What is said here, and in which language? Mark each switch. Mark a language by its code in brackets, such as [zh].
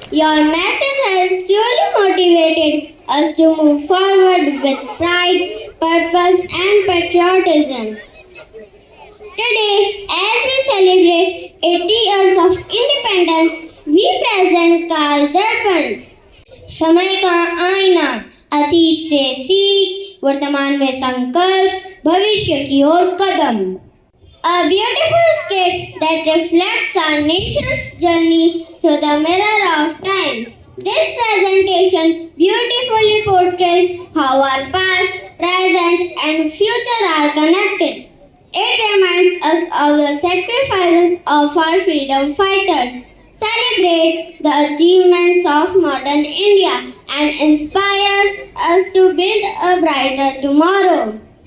[en] Your message has truly motivated us to move forward with pride, purpose, and patriotism. Today, as we celebrate 80 years of independence, we present Kal Darpan. [hi] समय का आईना, अतीत से सीख, वर्तमान में संकल्प, भविष्य की ओर कदम. [en] A beautiful skit that reflects our nation's journey through the mirror of time. This presentation beautifully portrays how our past, present, and future are connected. It reminds us of the sacrifices of our freedom fighters, celebrates the achievements of modern India, and inspires us to build a brighter tomorrow.